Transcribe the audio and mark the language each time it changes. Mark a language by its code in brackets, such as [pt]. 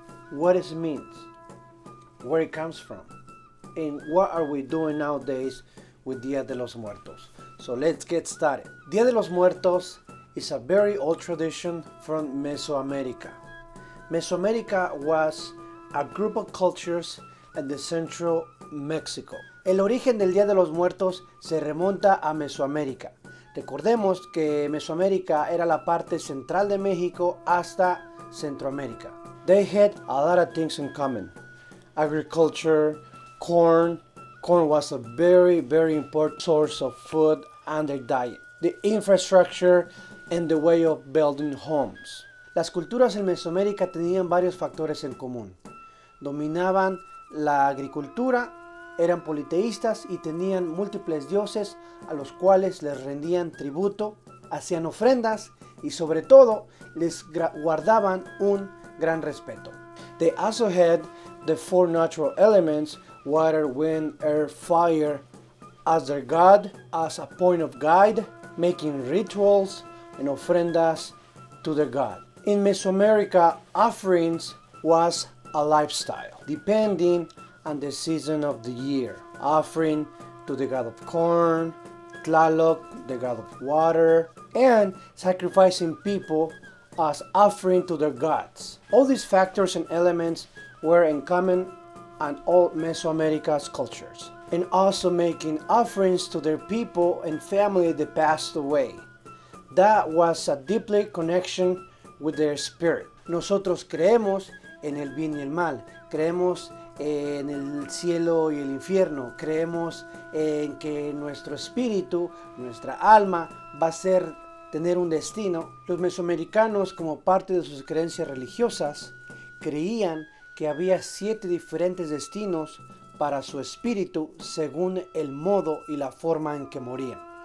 [en] What it means, where it comes from, and what are we doing nowadays with Día de los Muertos. So let's get started. Día de los Muertos is a very old tradition from Mesoamerica. Mesoamerica was a group of cultures in the central Mexico. [es] El origen del Día de los Muertos se remonta a Mesoamérica. Recordemos que Mesoamérica era la parte central de México hasta Centroamérica. [en] They had a lot of things in common. Agriculture, corn. Corn was a very important source of food and their diet. The infrastructure and the way of building homes. [es] Las culturas en Mesoamérica tenían varios factores en común. Dominaban la agricultura, eran politeístas y tenían múltiples dioses a los cuales les rendían tributo, hacían ofrendas y sobre todo les guardaban un gran respeto. [en] They also had the four natural elements, water, wind, air, fire, as their god, as a point of guide, making rituals and ofrendas to the god. In Mesoamerica, offerings was a lifestyle, depending on the season of the year. Offering to the god of corn, Tlaloc, the god of water, and sacrificing people as offering to their gods. All these factors and elements were in common on all Mesoamerica's cultures, and also making offerings to their people and family that passed away. That was a deeply connection with their spirit. [es] Nosotros creemos en el bien y el mal, creemos en el cielo y el infierno, creemos en que nuestro espíritu, nuestra alma va a tener un destino. Los mesoamericanos, como parte de sus creencias religiosas, creían que había 7 diferentes destinos para su espíritu según el modo y la forma en que morían.